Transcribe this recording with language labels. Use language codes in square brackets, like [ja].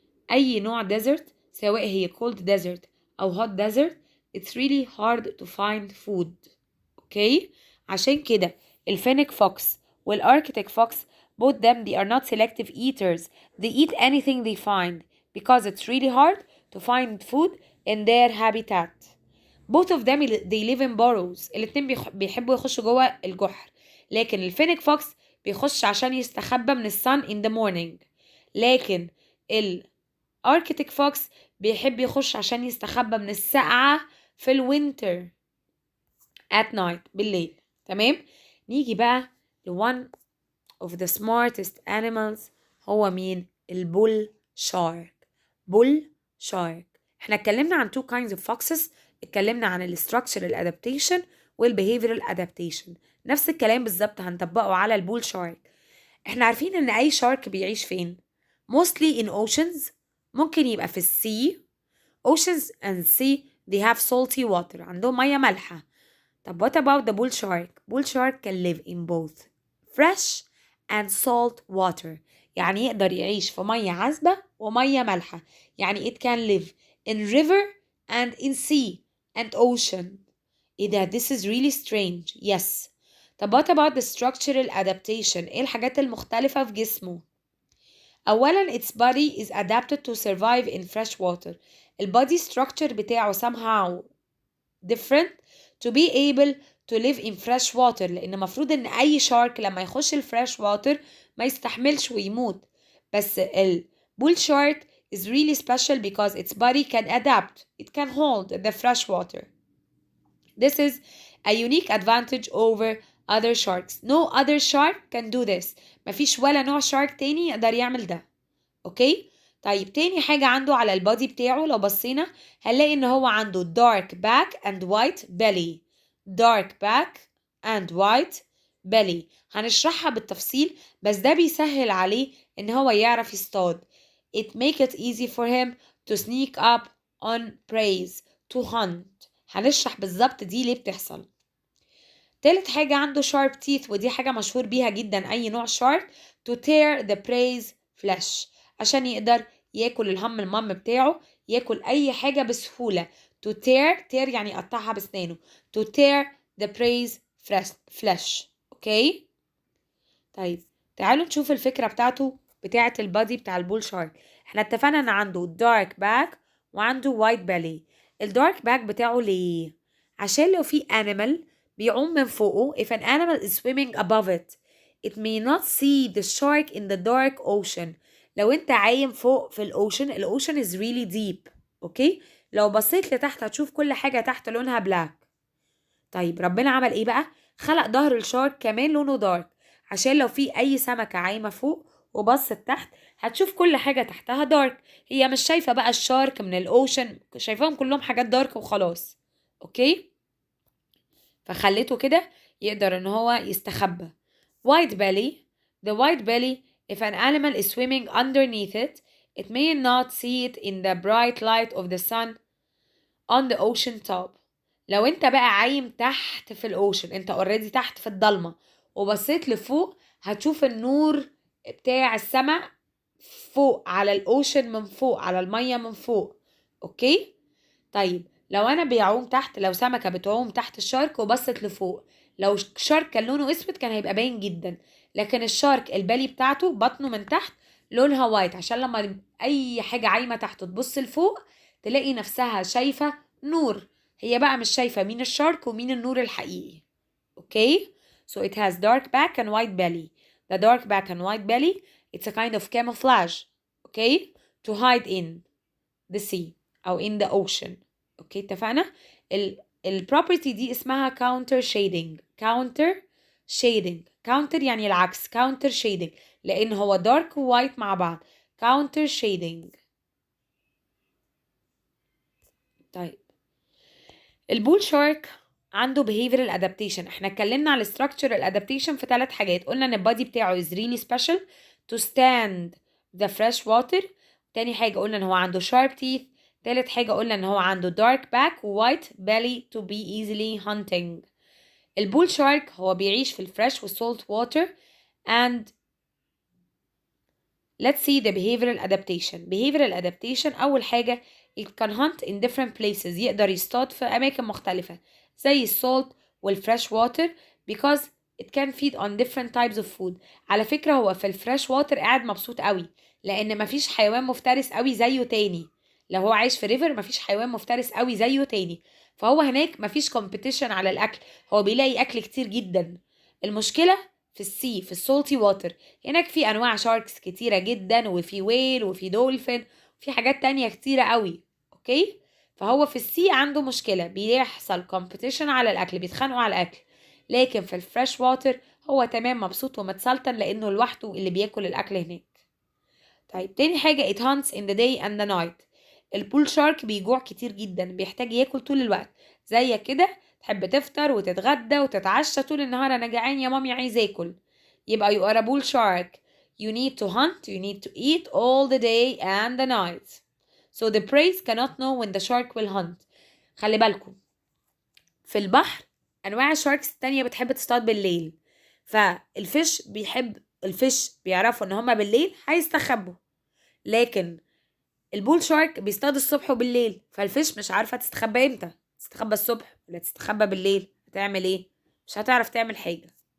[ar] أي نوع [en] desert [ar] سواء هي [en] cold desert أو hot desert it's really hard to find food. [ar] اوكي، عشان كده الفينيك فوكس والاركتيك فوكس [en] both them they are not selective eaters. They eat anything they find because it's really hard to find food in their habitat. Both of them they live in burrows. [ar] الاتنين بيحبوا يخشوا جوه الجحر، لكن الفينيك فوكس بيخش عشان يستخبى من السن [en] in the morning، [ar] لكن الاركتيك فوكس بيحب يخش عشان يستخبى من السقعة في الوينتر [en] at night [ar] بالليل. تمام، نيجي بقى [en] one of the smartest animals [ar] هو مين؟ البول شارك. احنا اتكلمنا عن [en] two kinds of foxes، [ar] اتكلمنا عن الستراكشرال adaptation والbehavioral adaptation. نفس الكلام بالظبط هنطبقه على البول شارك. احنا عارفين ان اي شارك بيعيش فين؟ [en] mostly in oceans، [ar] ممكن يبقى في السي. [en] oceans and sea they have salty water، [ar] عندهم مياه مالحة. [en] طب what about the bull shark؟ bull shark can live in both fresh and salt water، [ar] يعني يقدر يعيش في مية عذبة ومية مالحة. [en] يعني it can live in river and in sea and ocean. [ar] إيه ده؟ [en] this is really strange. yes. طب what about the structural adaptation؟ [ar] ايه الحاجات المختلفة في جسمه؟ [en] اولا its body is adapted to survive in fresh water. [ar] البادي structure بتاعه [en] somehow different to be able to live in fresh water، [ar] لان المفروض ان اي شارك لما يخش الفريش واتر ما يستحملش ويموت، بس البول شارك [en] is really special because its body can adapt, it can hold the fresh water. This is a unique advantage over other sharks. No other shark can do this. [ar] مفيش ولا نوع شارك تاني يقدر يعمل ده. اوكي؟ طيب تاني حاجة عنده على البادي بتاعه لو بصينا هنلاقي ان هو عنده [en] dark back and white belly. dark back and white belly. [ar] هنشرحها بالتفصيل، بس ده بيسهل عليه ان هو يعرف يصطاد. [en] It make it easy for him to sneak up on prey, to hunt. [ar] هنشرح بالظبط دي ليه بتحصل. تالت حاجة عنده sharp teeth، ودي حاجة مشهور بيها جدا أي نوع shark، [en] to tear the prey's flesh، [ar] عشان يقدر ياكل المام بتاعه، ياكل أي حاجة بسهولة. [en] to tear [ar] يعني يقطعها بسنانه. [en] to tear the prey's flesh. [ar] أوكي؟ طيب تعالوا نشوف الفكرة بتاعة البادي بتاع البول شارك. احنا اتفقنا ان عنده dark back وعنده white belly. الدارك باك بتاعه ليه؟ عشان لو في animal بيعوم من فوقه، [en] if an animal is swimming above it it may not see the shark in the dark ocean. [ar] لو انت عايم فوق في الأوشن [en] is really deep. [ar] اوكي؟ لو بصيت لتحت هتشوف كل حاجة تحت لونها بلاك. طيب ربنا عمل ايه بقى؟ خلق ظهر الشارك كمان لونه دارك، عشان لو في اي سمكة عايمة فوق وبصت تحت هتشوف كل حاجة تحتها دارك. هي مش شايفة بقى الشارك من الأوشن، شايفاهم كلهم حاجات دارك وخلاص. اوكي؟ فخليته كده يقدر ان هو يستخبى. [en] white belly. The white belly, if an animal is swimming underneath it may not see it in the bright light of the sun on the ocean top. [ar] لو انت بقى عايم تحت في الاوشن، انت اوريدي تحت في الضلمة وبصيت لفوق هتشوف النور بتاع السماء فوق على الاوشن، من فوق على المية من فوق. اوكي؟ طيب لو انا بيعوم تحت، لو سمكة بتعوم تحت الشارك وبصت لفوق، لو الشارك كان لونه اسود كان هيبقى باين جدا، لكن الشارك البالي بتاعته بطنه من تحت لونها وايت، عشان لما اي حاجة عايمة تحت تبص لفوق تلاقي نفسها شايفة نور. هي بقى مش شايفة مين الشارك ومين النور الحقيقي. [en] Okay? So it has dark back and white belly. The dark back and white belly, it's a kind of camouflage. Okay? To hide in the sea أو in the ocean. [ar] اوكي اتفقنا؟ البروبرتي دي اسمها counter shading. [en] counter shading. [ar] counter يعني العكس. counter shading لأن هو dark و white مع بعض. [en] counter shading. [ar] طيب البول شارك عنده behavioral adaptation. احنا اتكلمنا على structural adaptation في 3 حاجات. قلنا ان البادي بتاعه [en] is really special to stand the fresh water. [ar] تاني حاجة قلنا ان هو عنده sharp teeth. تالت حاجة قلنا ان هو عنده dark back و white belly [en] to be easily hunting. [ar] البول شارك هو بيعيش في الفريش والسولت water. [en] and let's see the behavioral adaptation. behavioral adaptation [ar] أول حاجة [en] it can hunt in different places. [ar] يقدر يصطاد في أماكن مختلفة زي السولت والفريش [en] water because it can feed on different types of food. [ar] على فكرة هو في الفريش water قاعد مبسوط قوي لأن مفيش حيوان مفترس قوي زيه تاني. لو هو عايش في ريفر مفيش حيوان مفترس قوي زيه تاني، فهو هناك مفيش competition على الأكل، هو بيلاقي أكل كتير جدا. المشكلة في السي، في السولتي واتر، هناك في انواع شاركس كتيره جدا، وفي ويل وفي دولفين وفي حاجات تانية كتيره قوي. اوكي؟ فهو في السي عنده مشكله، بيحصل كومبيتيشن على الاكل، بيتخانقوا على الاكل. لكن في الفريش واتر هو تمام مبسوط ومتسلطن لانه لوحده اللي بياكل الاكل هناك. طيب تاني حاجه [en] it hunts in the day and the night. [ar] البول شارك بيجوع كتير جدا، بيحتاج ياكل طول الوقت. زيك كده تحب تفطر وتتغدى وتتعشى طول النهار، انا جعان يا مامي عايز اكل. [en] يبقى you are a bull shark. You need to hunt, you need to eat all the day and the night. So the prey cannot know when the shark will hunt. [ar] خلي بالكم في البحر انواع الشاركس التانية بتحب تصطاد بالليل، فالفيش بيعرفوا ان هما بالليل هيستخبوا، لكن البول شارك بيصطاد الصبح وبالليل، فالفيش مش عارفة تستخبى امتى، تستخبى الصبح ولا تستخبى بالليل، هتعمل ايه؟ مش هتعرف تعمل حاجة.